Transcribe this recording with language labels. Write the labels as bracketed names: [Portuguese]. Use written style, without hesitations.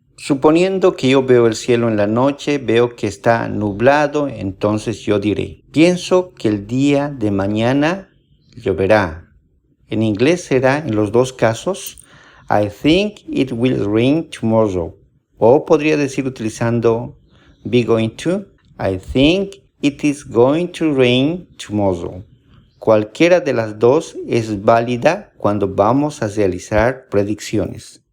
[Spanish] Suponiendo que yo veo el cielo en la noche, veo que está nublado, entonces yo diré: pienso que el día de mañana lloverá. En inglés será, en los dos casos, [English] I think it will rain tomorrow. [Spanish] O podría decir utilizando [English] be going to: I think it is going to rain tomorrow. [Spanish] Cualquiera de las dos es válida cuando vamos a realizar predicciones.